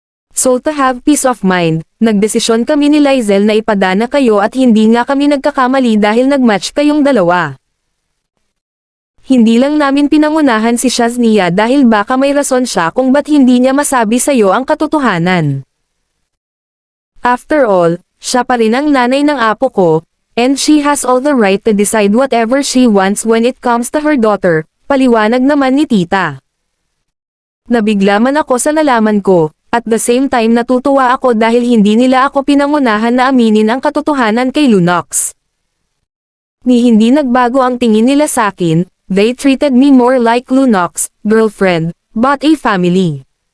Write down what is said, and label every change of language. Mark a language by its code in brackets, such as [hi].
[en] So to have peace of mind, [tl] nagdesisyon kami ni Lizel na ipadana kayo at hindi nga kami nagkakamali dahil nagmatch kayong dalawa. Hindi lang namin pinangunahan si Shaznia dahil baka may rason siya kung ba't hindi niya masabi sa'yo ang katotohanan. [en] After all, [tl] siya pa rin ang nanay ng apo ko, [en] and she has all the right to decide whatever she wants when it comes to her daughter, [tl] paliwanag naman ni tita. Nabigla man ako sa nalaman ko. [en] At the same time [tl] natutuwa ako dahil hindi nila ako pinangunahan na aminin ang katotohanan kay Lunox. Ni hindi nagbago ang tingin nila sa akin, [en] they treated me more like Lunox, girlfriend, but a family.